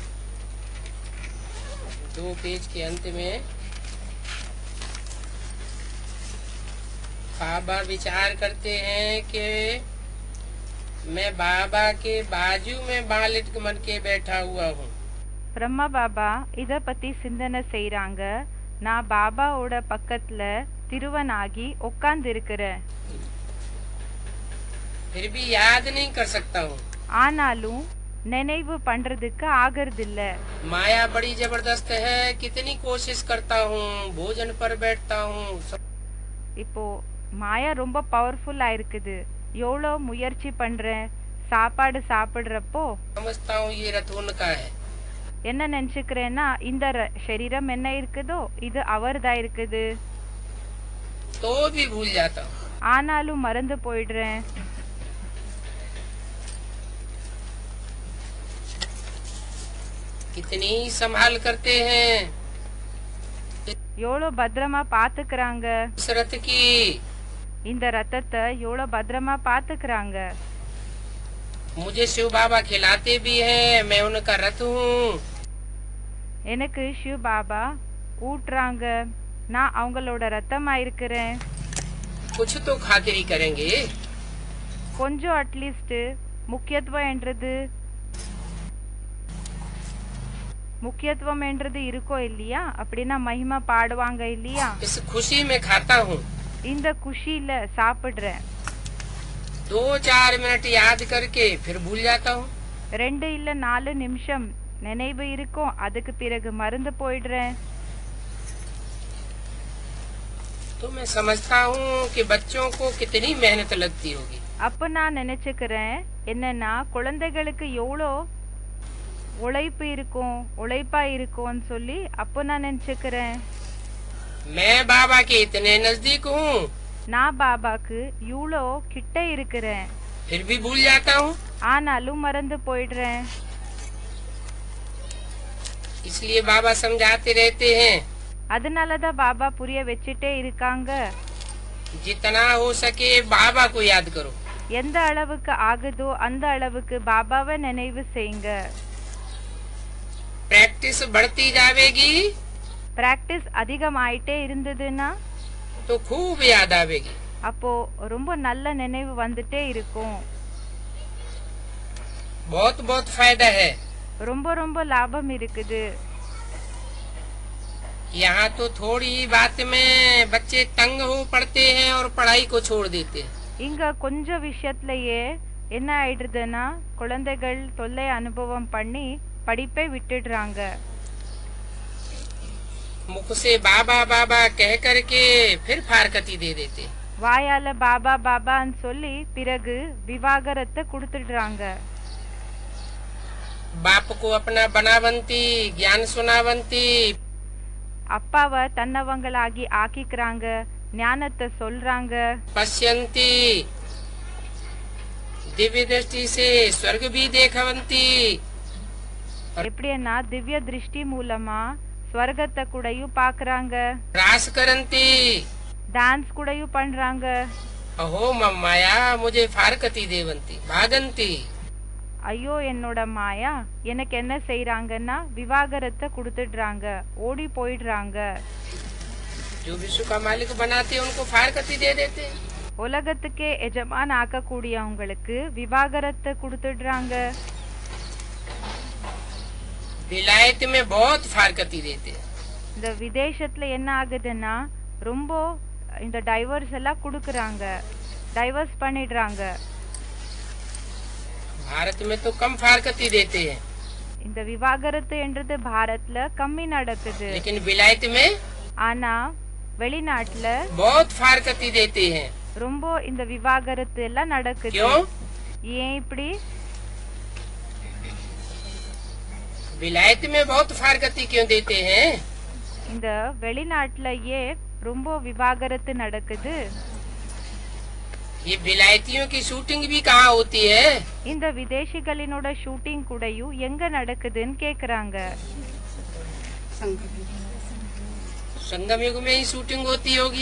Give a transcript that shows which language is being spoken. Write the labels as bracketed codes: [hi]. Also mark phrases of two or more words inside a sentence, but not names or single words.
[hi] 2 पेज के अंत में बाबा विचार करते हैं कि मैं बाबा के बाजू में बालिट मन के बैठा हुआ हूँ। [ta] பிரம்மா பாபா இத பத்தி சிந்தனை செய்றாங்க. நான் பாபாவோட பக்கத்துல திருவனாகி உட்கார்ந்து இருக்கிறேன். [hi] फिर भी याद नहीं कर सकता हूँ। [ta] ஆனாலும் நினைவு பண்றதுக்கு ஆகிறதில்ல. [hi] माया बड़ी जबरदस्त है, कितनी कोशिश करता हूँ, भोजन पर बैठता हूँ। [ta] இப்போ மாயா ரொம்ப பவர்ஃபுல்லா இருக்குது. எவ்வளோ முயற்சி பண்றேன், சாப்பாடு சாப்பிடுறப்போ [hi] समझता हूँ ये रथ उनका है। [ta] என்ன நினைச்சுக்கிறேன்னா இந்த சரீரம் என்ன இருக்குதோ இது அவர்தான் இருக்குது. [hi] तो भी भूल जाता हूँ। [ta] ஆனாலும் மறந்து போயிடுறேன். [hi] कितनी संभाल करते हैं, [ta] எவ்வளோ பத்திரமா பாத்துக்கிறாங்க. [hi] इस रथ की [ta] இந்த ரத்தத்தை எவ்வளோ பத்திரமா பாத்துக்கிறாங்க. [hi] मुझे शिव बाबा खिलाते भी हैं, मैं उनका रथ हूँ। [ta] எனக்கு சிவ பாபா ஊட்டுறாங்க, நான் அவங்களோட ரத்தமா இருக்கிறேன். [hi] कुछ तो खातिरी करेंगे। [ta] கொஞ்சம் அட்லீஸ்ட் முக்கியத்துவம் என்றது இருக்கோ இல்லையா? அப்படின்னா மகிமா பாடுவாங்க இல்லையா? [hi] इस खुशी में खाता हूँ। [ta] இந்த குஷியில சாப்பிடுறேன். [hi] 2-4 मिनट याद करके फिर भूल जाता हूँ। [ta] 2 இல்ல 4 நிமிஷம் நினைவு இருக்கும், அதுக்கு பிறகு மறந்து போயிடுறேன். [hi] तो मैं समझता हूँ कि बच्चों को कितनी मेहनत लगती होगी। [ta] அப்ப நான் நினைச்சுக்கிறேன் என்னன்னா குழந்தைகளுக்கு எவ்வளோ உழைப்பா இருக்கும்னு சொல்லி அப்போ நான் நினைச்சுக்கிறேன். [hi] मैं बाबा के इतने नजदीक हूँ, [ta] நான் பாபாக்கு இவ்வளோ கிட்ட இருக்கிறேன். [hi] फिर भी भूल जाता हूँ। [ta] ஆனாலும் மறந்து போயிடுறேன். [hi] इसलिए बाबा समझाते रहते हैं, [ta] அதனாலதான் பாபா புரிய வச்சுட்டே இருக்காங்க. [hi] जितना हो सके बाबा को याद करो। [ta] எந்த அளவுக்கு ஆகுதோ அந்த அளவுக்கு பாபாவை நினைவு செய்யுங்க. [hi] प्रैक्टिस बढ़ती जाएगी [ta] பிராக்டிஸ் அதிகமாயிட்டே இருந்ததுன்னா [hi] तो खूब याद आवेगी। [ta] அப்போ ரொம்ப நல்ல நினைவு வந்துட்டே இருக்கும். [hi] बहुत बहुत फायदा है। [ta] ரொம்ப ரொம்ப லாபம் இருக்குது. [hi] यहाँ तो थोड़ी ही बात में बच्चे तंग हो पड़ते हैं और पढ़ाई को छोड़ देते हैं। [ta] இங்க கொஞ்சம் விஷயத்திலேயே என்ன ஆயிடுதுன்னா குழந்தைகள் தொல்லை அனுபவம் பண்ணி படிப்பை விட்டுடுறாங்க. [hi] मुख से बाबा बाबा कह करके फिर फारकती दे देते। [ta] வாயால பாபா பாபான்னு சொல்லி பிறகு விவாகரத்தை கொடுத்துடுறாங்க. [hi] बाप को अपना बनावंती, ज्ञान सुनावंती, [ta] அப்பாவை தன்னவங்களாகி ஆக்கிக்கிறாங்க, ஞானத்தை சொல்றாங்க. [hi] पश्यंती, दिव्य दृष्टि से स्वर्ग भी देखवंती, [ta] எப்படின்னா திவ்ய திருஷ்டி மூலமா ஸ்வர்கத்தை கூடயும் பாக்குறாங்க, [hi] रास करंती, [ta] டான்ஸ் கூடயும் பண்றாங்க. [hi] अहो मम्माया मुझे फारकती देवंती, भागंती। [ta] ஐயோ என்னோட மாயா எனக்கு என்ன செய்யறாங்கன்னா விவாகரத்தை கொடுத்துடுறாங்க, ஓடி போயிடுறாங்க. [hi] जो विश्व का मालिक बनाते उनको फारकती दे देते। [ta] உலகத்துக்கே எஜமான் ஆக்கக்கூடியவங்களுக்கு விவாகரத்தை கொடுத்துடுறாங்க. [hi] विलायत में बहुत फारकती देते। [ta] இந்த விதேசத்துல என்ன ஆகுதுன்னா ரொம்ப இந்த டைவர்ஸ் எல்லாம் கொடுக்கறாங்க, டைவர்ஸ் பண்ணிடுறாங்க. [hi] भारत में तो कम फारकती देते हैं, [ta] இந்த விவாகரத்து என்றது பாரத்ல கம்மி நடக்குது. [hi] लेकिन विलायत में [ta] ஆனா வெளிநாட்டுல [hi] बहुत फारकती देते हैं. [ta] ரொம்ப இந்த விவாகரத்து எல்லாம் நடக்குது. [hi] क्यों? [ta] ஏன் இப்படி? [hi] विलायत में बहुत फारकती क्यों देते हैं? [ta] இந்த வெளிநாட்டுல ஏன் ரொம்ப விவாகரத்து நடக்குது? [hi] ये विलायतियों की शूटिंग भी कहाँ होती है? [ta] இந்த விதேசிகளினோட ஷூட்டிங் கூடயும் எங்க நடக்குதுன்னு கேக்குறாங்க. [hi] संगम युग में ही शूटिंग होती होगी.